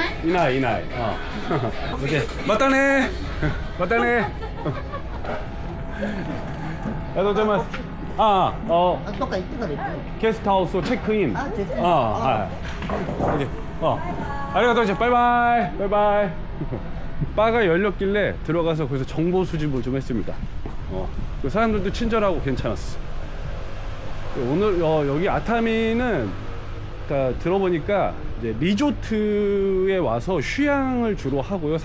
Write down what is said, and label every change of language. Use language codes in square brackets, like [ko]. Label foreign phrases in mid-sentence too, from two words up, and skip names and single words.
[ja] いないいない。ああ。オッケー。またね。またね。ありがとうございます。ああ、どっか行ってから行くゲストハウスをチェックイン。あチェックインああ、はい。オッケー. ありがとうございます. [en] Bye bye. Bye bye. [ko] 바가 열렸길래 들어가서 거기서 정보 수집을 좀 했습니다. 그 사람들도 친절하고 괜찮았어. 오늘 여기 아타미는 들어보니까 이제 리조트에 와서 휴양을 주로 하고요.